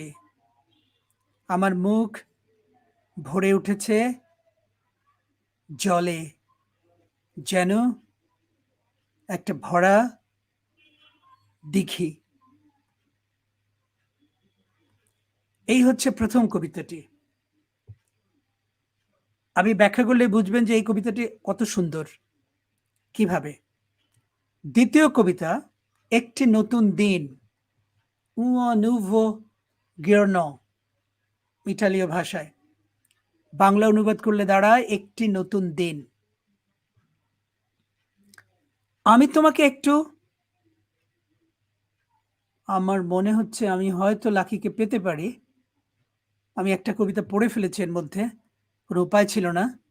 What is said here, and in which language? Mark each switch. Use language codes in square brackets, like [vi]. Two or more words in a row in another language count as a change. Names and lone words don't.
[bn] আমার মুখ ভরে উঠেছে জলে, যেন একটা ভরা দিঘি। এই হচ্ছে প্রথম কবিতাটি। আমি ব্যাখ্যা করলে বুঝবেন যে এই কবিতাটি কত সুন্দর। কিভাবে? দ্বিতীয় কবিতা, একটি নতুন দিন, [it] un nuovo giorno, [bn] ইটালীয় ভাষায়। বাংলা অনুবাদ করলে দাঁড়ায় একটি নতুন দিন। আমি তোমাকে একটু, আমার মনে হচ্ছে আমি হয়তো লাকিকে পেতে পারি। আমি একটা কবিতা পড়ে ফেলেছি এর মধ্যে, কোনো উপায় ছিল না।